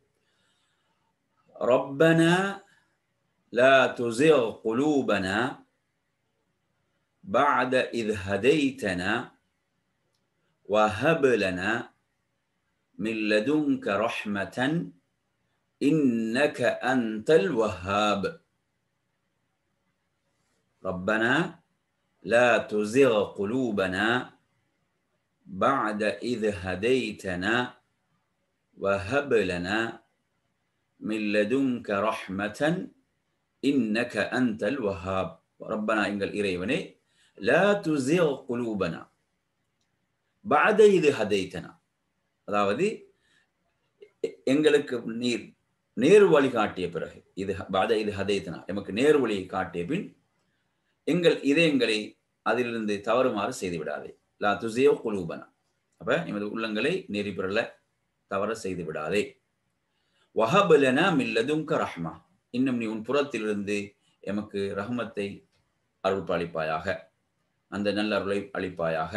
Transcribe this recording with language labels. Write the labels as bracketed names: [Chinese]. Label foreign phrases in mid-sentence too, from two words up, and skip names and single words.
[Arabic] ربنا لا تزغ قلوبنا بعد إذ هديتنا وهب لنا من لدنك رحمة إنك أنت الوهاب. ربنا لا تزغ قلوبنا بعد إذ هديتنا وهب لنا من لدنك رحمة إنك أنت الوهاب. ربنا [Tamil] எங்கள் இறைவனே [Arabic] لا تزغ قلوبنا بعد إذ هديتنا, [Tamil] அதாவது எங்களுக்கு நீர் நேர் வழி காட்டிய பிறகு, இது [Arabic] بعد إذ هديتنا, [Tamil] எமக்கு நேர் வழியை காட்டிய பின் எங்கள் இதயங்களை அதிலிருந்து தவறுமாறு செய்து விடாதே. [Arabic] لا تزغ قلوبنا, [Tamil] அப்ப எமது உள்ளங்களை நெறி பெறல தவற செய்து விடாதே. [Arabic] وهب لنا من لدنك رحمة, [Tamil] இன்னும் நீ உன் புறத்திலிருந்து எமக்கு ரஹ்மத்தை அருள்பாலிப்பாயாக, அந்த நல்ல அருளை அளிப்பாயாக.